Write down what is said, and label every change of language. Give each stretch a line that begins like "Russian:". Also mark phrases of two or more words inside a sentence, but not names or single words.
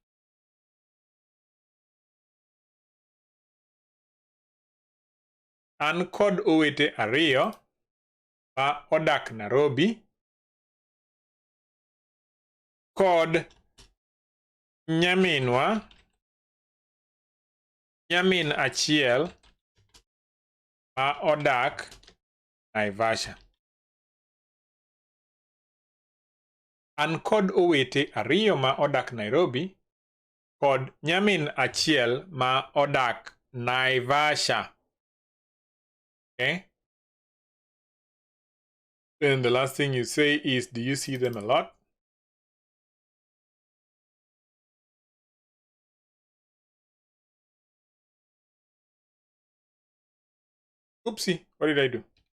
Luo (Kenya and Tanzania): An kod owete ariyo ma odak Nairobi kod nyaminwa, nyamin achiel ma odak Naivasha. An kod owete ariyo ma odak Nairobi kod nyamin achiel ma odak Naivasha.
English: Okay? Then the last thing you say is, do you see them a lot? Oopsie, what did I do?